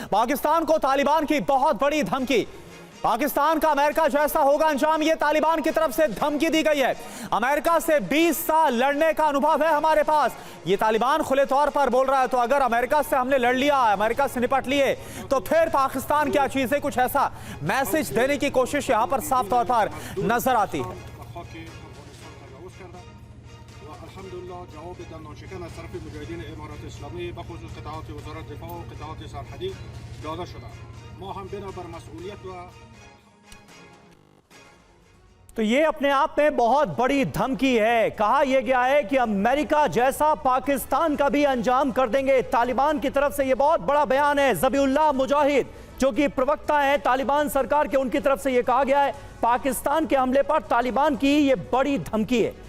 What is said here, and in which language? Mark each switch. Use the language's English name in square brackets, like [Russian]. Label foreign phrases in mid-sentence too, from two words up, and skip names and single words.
[Hindi] पाकिस्तान को तालिबान की बहुत बड़ी धमकी। पाकिस्तान का अमेरिका जैसा होगा अंजाम, ये तालिबान की तरफ से धमकी दी गई है। अमेरिका से 20 साल लड़ने का अनुभव है हमारे पास, ये तालिबान खुले तौर पर बोल रहा है। तो अगर अमेरिका से हमने लड़ लिया, अमेरिका से निपट लिए, तो फिर पाकिस्तान क्या चीज है, कुछ ऐसा मैसेज देने की कोशिश यहां पर साफ तौर पर नजर आती है। [Persian] جواب دادن شکن از طرف مجاهدین امارات اسلامی به خصوص قطعات وزارت دفاع و قطعات سرحدی داده شده. ما هم بنابر مسئولیت و [Hindi] तो ये अपने आप में बहुत बड़ी धमकी है। कहा यह गया है कि अमेरिका जैसा पाकिस्तान का भी अंजाम कर देंगे। तालिबान की तरफ से यह बहुत बड़ा बयान है। ज़बीउल्लाह मुजाहिद जो कि प्रवक्ता है तालिबान सरकार के, उनकी तरफ से यह कहा गया है पाकिस्तान के हमले पर तालिबान की यह बड़ी धमकी है।